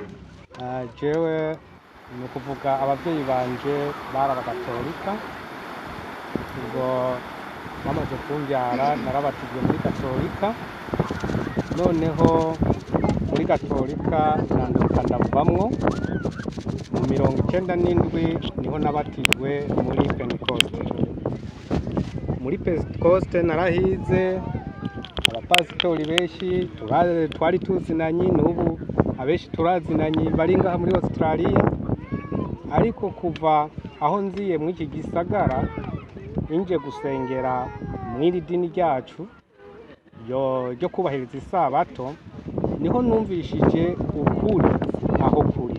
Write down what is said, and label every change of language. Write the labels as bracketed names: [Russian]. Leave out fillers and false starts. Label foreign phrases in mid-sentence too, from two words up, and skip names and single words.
[Rundi] Jewe ni ukuvuga ababyeyi banje bari abagatolika, ubwo bamaze kumbyara narabatijwe muri gatolika, noneho muri gatolika nanduka ndavamwo. Mu 97 niho nabatijwe muri Pentecost. Muri Pentecost narahize abapasitori benshi twari tuzinanye, n'ubu abenshi turazinanye bari ngaha muri Australia. Ariko kuva aho nziye muri iki gisagara inje gusengera mw'iri dini ryacu ryo kubahiriza isabato, niho numvishije ukuri aho kuri.